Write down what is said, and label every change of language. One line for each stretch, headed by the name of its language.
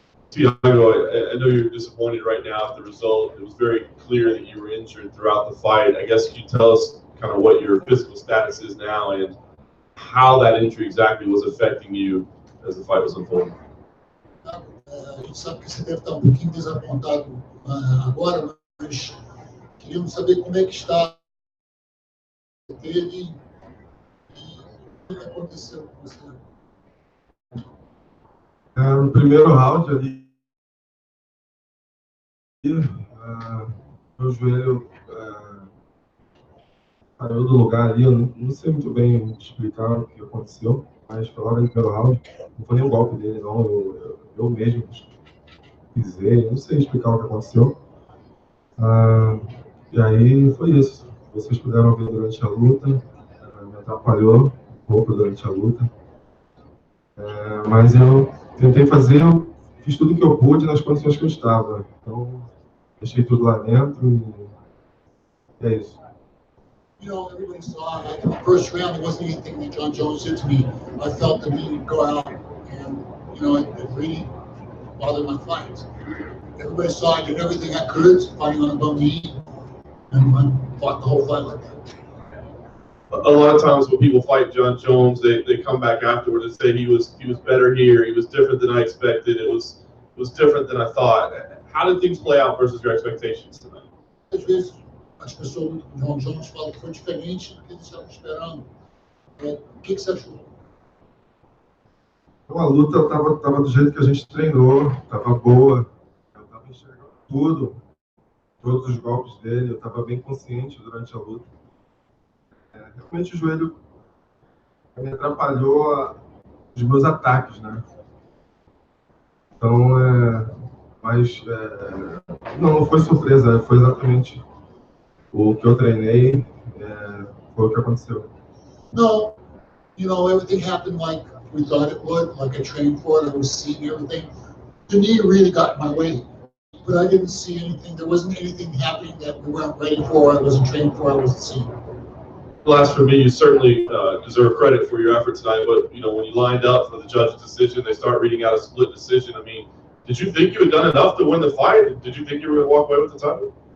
English: Tiago, I know you're disappointed right now at the result. It was very clear that you were injured throughout the fight. I guess could you tell us kind of what your physical status is now and how that injury exactly was affecting you as the fight was unfolding?
Portuguese: A gente sabe que você deve estar um pouquinho desapontado agora, mas queríamos saber como é que está ele e o que aconteceu com você. No primeiro round ali, meu joelho saiu do lugar ali. Eu não sei muito bem explicar o que aconteceu, mas foi logo no primeiro round. Não foi nenhum golpe dele, não. Eu mesmo pisei, não sei explicar o que aconteceu. E aí foi isso. Vocês puderam ver durante a luta, me atrapalhou um pouco durante a luta. Mas eu tentei fazer, eu fiz tudo que eu pude nas condições que eu estava. Então, deixei tudo lá dentro e é isso.
English: You know, everybody saw, like, in the first round, there wasn't anything that John Jones did to me. I felt the need to go out, and, you know, it really bothered my fight. Everybody saw I did everything I could, fighting on a bum knee, and I fought the whole fight like that. A lot of times when people fight John Jones, they come back afterward and say he was better here, he was different than I expected, it was different than I thought. How did things play out versus your expectations tonight?
Portuguese: Às vezes, as pessoas do John Jones falam que foi diferente do que eles estavam esperando. O que você achou? Então, a luta estava do jeito que a gente treinou, estava boa, eu estava enxergando tudo, todos os golpes dele, eu estava bem consciente durante a luta. Realmente o joelho me atrapalhou os meus ataques, né? Então, mas não foi surpresa, foi exatamente o que eu treinei, foi o que aconteceu.
English: No, you know, everything happened like we thought it would, like I trained for it, I was seeing everything. The knee really got in my way, but I didn't see anything, there wasn't anything happening that we weren't ready for, I wasn't trained for, I wasn't seeing. Last for me, you certainly deserve credit for your effort tonight, but you know, when you lined up for the judge's decision, they start reading out a split decision. I mean, did you think you had done enough to win the fight? Did you think you were going to walk away with the title?